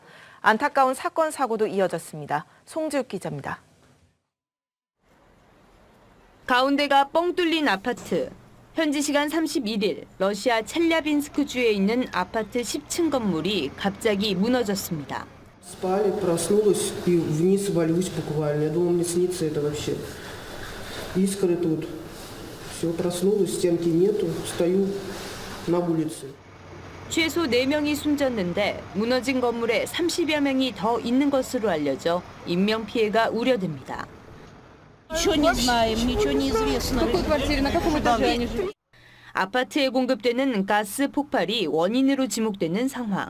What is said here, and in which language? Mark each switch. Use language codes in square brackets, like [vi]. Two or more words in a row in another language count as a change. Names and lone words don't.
[ko] 안타까운 사건 사고도 이어졌습니다. 송지욱 기자입니다. 가운데가 뻥 뚫린 아파트. 현지 시간 31일 러시아 첼야빈스크주에 있는 아파트 10층 건물이 갑자기 무너졌습니다. [ru] Спали, проснулась и вниз валюсь буквально. Я думала, мне снится это вообще. Искры тут. Все, проснулась, стенки нету, стою на улице. [ko] 최소 4명이 숨졌는데 무너진 건물에 30여 명이 더 있는 것으로 알려져 인명피해가 우려됩니다. 아파트에 공급되는 가스 폭발이 원인으로 지목되는 상황.